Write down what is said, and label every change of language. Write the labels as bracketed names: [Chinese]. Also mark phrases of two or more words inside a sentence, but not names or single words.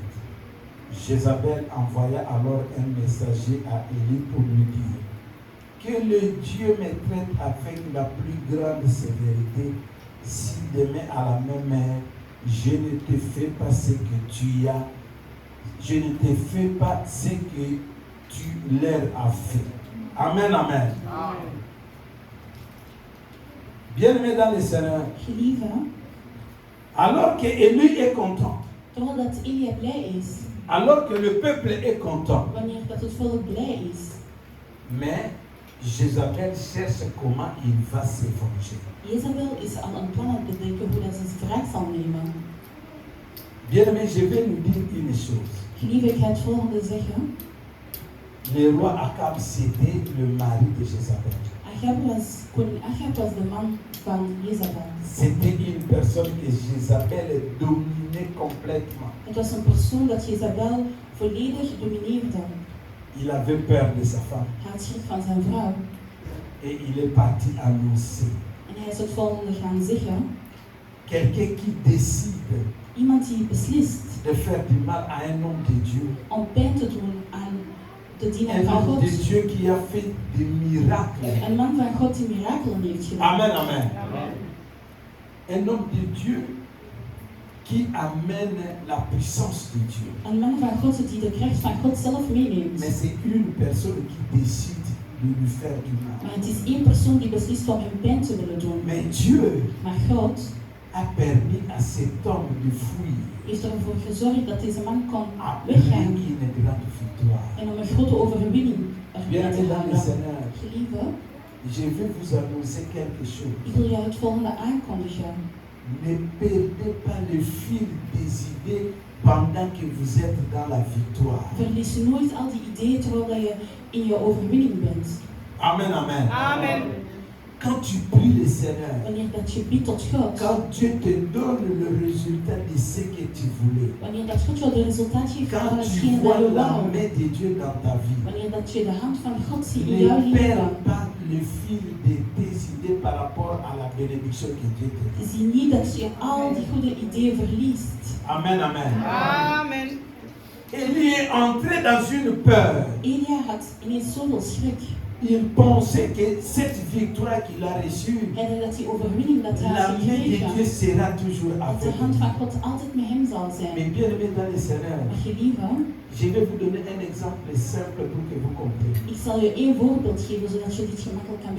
[French] Jézabel envoya alors un messager à Élie pour lui dire que le Dieu me traite avec la plus grande sévérité si demain à la même heure je ne te fais pas ce que tu as, je ne te fais pas ce que tu leur as fait. Amen, amen. Bien-aimés dans le Seigneur, [Dutch] Gelieve, [French] alors que Élie est content, [Dutch] totdat Elia blij is, [French] alors que le peuple est content, [Dutch] wanneer dat het volk blij is, [French] mais Jézabel cherche comment il va se venger. [Dutch] Jezabel is al een plan aan het bedenken hoe dat ze het wraak zal nemen. [French] Bien-aimés, je vais nous dire une chose. [Dutch] Gelieve, ik ga het volgende zeggen. [French] Le roi Akab, c'était le mari de Jézabel. [Dutch] Koning Achab was de man van Jezabel. [French] C'était une personne que Jézabel dominait complètement. [Dutch] Het was een persoon dat Jezabel volledig domineerde. [French] Il avait peur de sa femme [Dutch] Hij had schrik van zijn vrouw. [French] et il est parti annoncer. [Dutch] En hij is het volgende gaan zeggen. [French] Quelqu'un qui décide [Dutch] Iemand die beslist [French] de faire du mal à un homme de Dieu, [Dutch] om pijn te doen aan de dienaar [French] un [Dutch] van [French] homme [Dutch] God. [French] de Dieu qui a fait des miracles. [Dutch] Een man van God die mirakelen heeft gedaan. [French] Amen, amen. Un homme de Dieu qui amène la puissance de Dieu. [Dutch] Een man van God die de kracht van God zelf meeneemt. [French] Mais c'est une personne qui décide de lui faire du mal. [Dutch] Maar het is één persoon die beslist om hem pijn te willen doen. [French] Mais Dieu [Dutch] Maar God [French] a permis à cet homme de fuir [Dutch] heeft ervoor gezorgd dat deze man kon [French] après [Dutch] weggaan [French] une grande victoire. [Dutch] en om een grote overwinning erbij [French] Bien [Dutch] te [French] aimé dans le [Dutch] halen. [French] Seigneur, [Dutch] Gelieve, [French] je vais vous annoncer quelque chose. [Dutch] ik wil jou het volgende aankondigen. [French] Ne perdez pas le fil des idées pendant que vous êtes dans la victoire. [Dutch] Verlies nooit al die ideeën terwijl je in je overwinning bent. [French] Amen, amen. [Dutch] Amen. [French] Quand tu pries le Seigneur, [Dutch] Wanneer dat je bidt tot God, [French] quand Dieu te donne le résultat de ce que tu voulais, [Dutch] wanneer dat God jou de resultaat geeft van [French] quand tu [Dutch] hetgeen [French] vois [Dutch] dat je [French] la [Dutch] wou, [French] main de Dieu dans ta vie, [Dutch] wanneer dat je de hand van God ziet in jouw [French] ne perds [Dutch] leven, [French] pas le fil de tes idées par rapport à la bénédiction que Dieu te donne. [Dutch] zie niet dat je al die goede ideeën verliest. [French] Amen, amen. [Dutch] Amen. [French] Élie est entré dans une peur. [Dutch] Elia had ineens zoveel schrik. [French] Il pensait que cette victoire qu'il a reçue, [Dutch] Hij dacht dat die overwinning dat hij [French] la [Dutch] had [French] main de Dieu [Dutch] gekregen, [French] sera toujours [Dutch] dat [French] avec [Dutch] de hand [French] lui. [Dutch] van God altijd met hem zal [French] Mais [Dutch] zijn. [French] bien aimé dans le Seigneur, [Dutch] Maar gelieve, [French] je vais vous donner un exemple simple pour que vous compreniez. [Dutch] ik zal je één voorbeeld geven zodat je dit gemakkelijk kan